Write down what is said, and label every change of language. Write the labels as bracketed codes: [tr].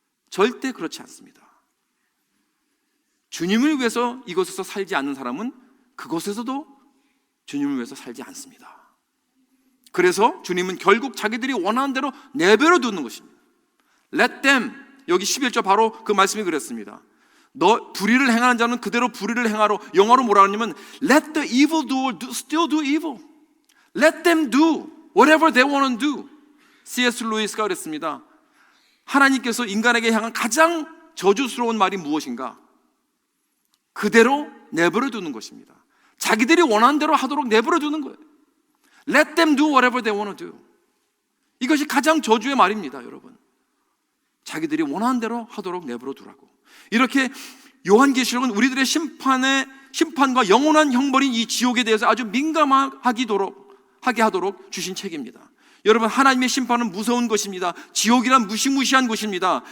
[ko] 절대 그렇지 않습니다. 주님을 위해서 이곳에서 살지 않는 사람은 그곳에서도 주님을 위해서 살지 않습니다. 그래서 주님은 결국 자기들이 원하는 대로 내버려 두는 것입니다. [en] Let them, [ko] 여기 11절 바로 그 말씀이 그랬습니다. 너 불의를 행하는 자는 그대로 불의를 행하러, 영어로 뭐라 하냐면 [en] Let the evildoer still do evil. Let them do whatever they want to do. [ko] C.S. 루이스가 그랬습니다. 하나님께서 인간에게 향한 가장 저주스러운 말이 무엇인가? 그대로 내버려 두는 것입니다. 자기들이 원하는 대로 하도록 내버려 두는 거예요. [en] Let them do whatever they want to do. [ko] 이것이 가장 저주의 말입니다, 여러분. 자기들이 원하는 대로 하도록 내버려 두라고. 이렇게 요한계시록은 우리들의 심판과 영원한 형벌인 이 지옥에 대해서 아주 민감하게 하도록 주신 책입니다. 여러분, 하나님의 심판은 무서운 것입니다. 지옥이란 무시무시한 곳입니다.